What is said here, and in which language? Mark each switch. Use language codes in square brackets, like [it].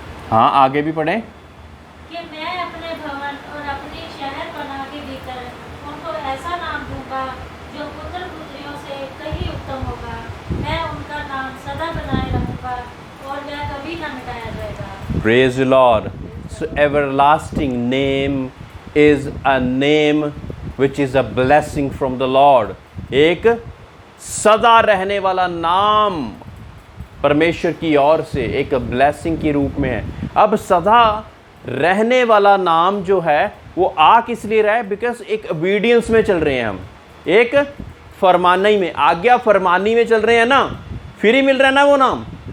[hi] हाँ, आगे भी पढ़ें। कि मैं अपने भवन और अपनी शहर बना के भीतर उनको ऐसा नाम दूंगा जो पुत्र पुत्रियों से कहीं उत्तम होगा। मैं उनका नाम सदा बनाए रहूंगा और वह कभी न मिटाया जाएगा। [en] Praise the Lord. So everlasting name is a name which is a blessing from the Lord. [hi] एक सदा रहने वाला नाम परमेश्वर की ओर से एक ब्लेसिंग के रूप में है। अब सदा रहने वाला नाम जो है वो आ किस लिए रहा है? [en] because [hi] एक ओबीडियंस में चल रहे हैं हम, एक फरमानी में, आज्ञा फरमानी में चल रहे हैं ना, फिर ही मिल रहा है ना वो नाम।